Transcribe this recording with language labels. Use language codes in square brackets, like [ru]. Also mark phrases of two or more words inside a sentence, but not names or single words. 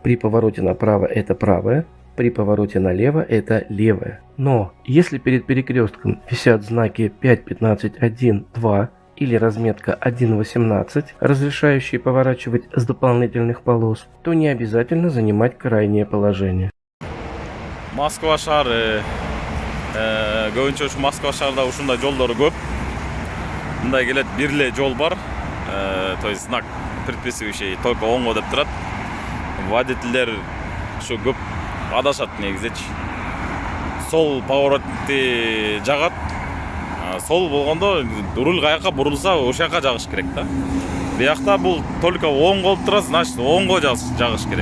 [ru] При повороте направо это правая, при повороте налево это левая. Но если перед перекрестком висят знаки 5.15.1, 2 или разметка 1.18, разрешающие поворачивать с дополнительных полос, то не обязательно занимать крайнее положение. [ky] Москва шаары, көбүнчө ушу Москва шаарда ушундай жолдор көп. Мындай келет, бир эле жол бар. [ru] То есть знак предписывающий только [ky] оңго деп турат. Водительдер ушу көп адашат негизичи. Сол поворотты жагат. Сол болгондо руль каяка бурулса, ошол жака жагыш керек да. Биякта бул только оң болуп турат, значит оңго жагыш керек.